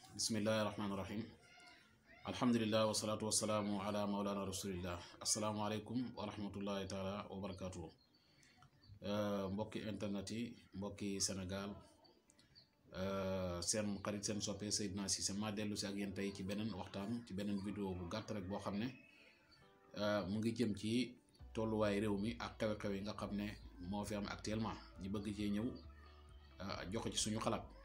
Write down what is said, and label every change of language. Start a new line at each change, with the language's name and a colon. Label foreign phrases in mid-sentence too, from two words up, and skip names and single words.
Arabic: بسم الله الرحمن الرحيم. الحمد لله والصلاة والسلام على مولانا رسول الله. السلام عليكم ورحمة الله تعالى وبركاته.
Wolof: Mbokki internet yi, mbokki Sénégal, seen xarit seen soppe Seydina Cissé ma dellu si ak yéen tey ci beneen waxtaan ci beneen vidéo bu gàtt rek boo xam ne mu ngi jëm ci tolluwaay réew mi ak xew-xew yi nga xam ne moo fi am actuellement ñu bëgg cee ñëw joxe ci suñu xalaat.